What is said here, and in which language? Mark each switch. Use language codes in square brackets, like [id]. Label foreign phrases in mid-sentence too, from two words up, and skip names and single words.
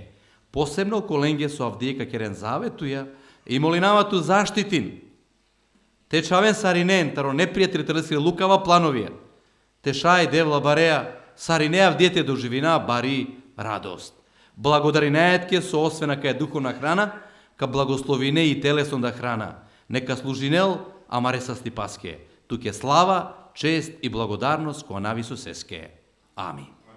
[rom] Посебно коленге со Авдијека керен заветуја и молинавату заштитин. Те чавен саринен, таро непријатели търси лукава плановија. Те шај девла бареа, сарине Авдијете доживина бари радост. Благодари најатке со освена кај духовна храна, ка благословине и телесна храна. Нека служинел, амаре са стипаске. Туке [mk] слава, чест и благодарност [rom] која навису сеске. Амин.